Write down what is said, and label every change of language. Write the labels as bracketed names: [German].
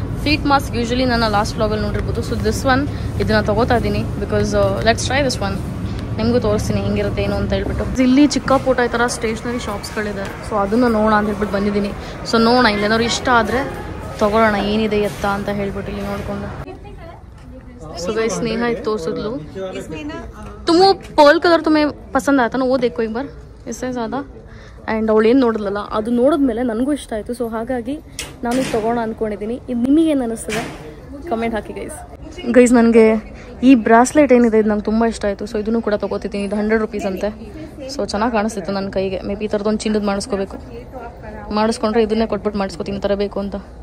[Kannada] Feet mask usually ನನ್ನ last ವ್ಲಾಗಲ್ಲಿ ನೋಡಿರ್ಬೋದು. [English] so this one [Kannada] ಇದನ್ನ ತಗೋತಾ ಇದ್ದೀನಿ [English] Because let's try this one. [Kannada] ನಿಮಗೂ ತೋರಿಸ್ತೀನಿ ಹೆಂಗಿರುತ್ತೆ ಏನು ಅಂತ ಹೇಳ್ಬಿಟ್ಟು. ಇಲ್ಲಿ ಚಿಕ್ಕ ಪುಟ್ಟ ಈ ಥರ ಸ್ಟೇಷ್ನರಿ ಶಾಪ್ಸ್ಗಳಿದೆ. ಸೊ ಅದನ್ನು ನೋಡೋಣ ಅಂತ ಹೇಳ್ಬಿಟ್ಟು ಬಂದಿದ್ದೀನಿ. ಸೊ ನೋಡೋಣ ಇಲ್ಲೇನಾದ್ರು ಇಷ್ಟ ಆದರೆ ತಗೊಳ್ಳೋಣ ಏನಿದೆ ಎತ್ತ ಅಂತ ಹೇಳ್ಬಿಟ್ಟು ಇಲ್ಲಿ ನೋಡ್ಕೊಂಡು. [Hindi] सो गाइस स्नेहा एक तोर्सिद्लू. तुम वो पर्ल कलर तुम्हें पसंद आया था ना, वो देखो एक बार इससे ज़्यादा. [Kannada] ಆ್ಯಂಡ್ ಅವಳು ಏನು ನೋಡಿದ್ಲಲ್ಲ ಅದು ನೋಡಿದ್ಮೇಲೆ ನನಗೂ ಇಷ್ಟ ಆಯಿತು. ಸೊ ಹಾಗಾಗಿ ನಾನು ಇದು ತೊಗೋಣ ಅಂದ್ಕೊಂಡಿದ್ದೀನಿ. ಇದು ನಿಮಗೇನು ಅನ್ನಿಸ್ತದೆ ಕಮೆಂಟ್ ಹಾಕಿ ಗೈಸ್. ನನಗೆ ಈ ಬ್ರಾಸ್ಲೆಟ್ ಏನಿದೆ ಇದು ನಂಗೆ ತುಂಬ ಇಷ್ಟ ಆಯಿತು. ಸೊ ಇದನ್ನು ಕೂಡ ತೊಗೋತಿದ್ದೀನಿ. ಇದು 100 rupees ಅಂತೆ. ಸೊ ಚೆನ್ನಾಗಿ ಕಾಣಿಸ್ತಿತ್ತು ನನ್ನ ಕೈಗೆ. ಮೇ ಬಿ ಈ ಥರದೊಂದು ಚಿನ್ನದ ಮಾಡಿಸ್ಕೊಂಡ್ರೆ ಇದನ್ನೇ ಕೊಟ್ಬಿಟ್ಟು ಮಾಡಿಸ್ಕೊತೀನಿ ಈ ಥರ ಬೇಕು ಅಂತ.